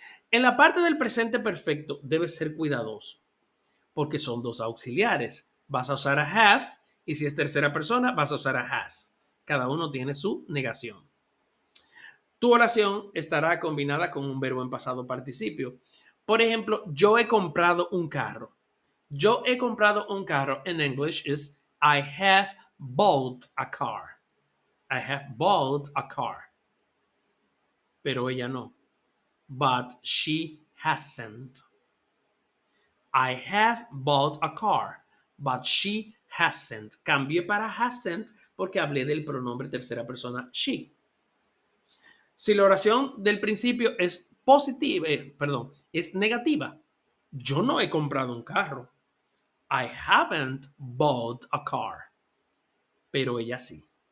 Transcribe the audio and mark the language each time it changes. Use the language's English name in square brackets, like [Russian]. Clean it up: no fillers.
[Spanish] En la parte del presente perfecto debes ser cuidadoso, porque son dos auxiliares. Vas a usar a have y si es tercera persona vas a usar a has. Cada uno tiene su negación. Tu oración estará combinada con un verbo en pasado participio. Por ejemplo, yo he comprado un carro. Yo he comprado un carro en [English] English is I have bought a car. I have bought a car. [Spanish] Pero ella no. [English] But she hasn't. I have bought a car, but she hasn't. [Spanish] Cambié para hasn't porque hablé del pronombre tercera persona she. Si la oración del principio es positiva, es negativa. Yo no he comprado un carro. [English] I haven't bought a car. [Spanish] Pero ella sí.